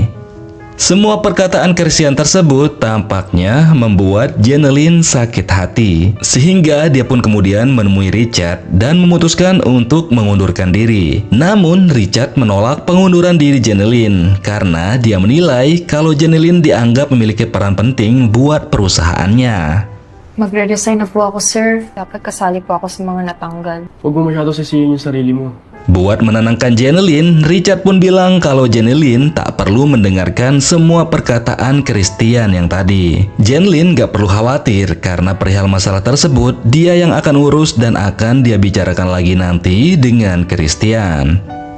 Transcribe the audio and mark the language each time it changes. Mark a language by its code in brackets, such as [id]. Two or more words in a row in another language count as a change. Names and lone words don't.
[id] Semua perkataan Christian tersebut tampaknya membuat Jeneline sakit hati, sehingga dia pun kemudian menemui Richard dan memutuskan untuk mengundurkan diri. Namun Richard menolak pengunduran diri Jeneline karena dia menilai kalau Jeneline dianggap memiliki peran penting buat perusahaannya. [tl] Magre-resign na po ako, sir. Dapat kasali po ako sa mga natanggal. Huwag mo masyado sisihin yung sarili mo. [id] Buat menenangkan Jeneline, Richard pun bilang kalau Jeneline tak perlu mendengarkan semua perkataan Christian yang tadi. Jeneline gak perlu khawatir karena perihal masalah tersebut dia yang akan urus dan akan dia bicarakan lagi nanti dengan Christian.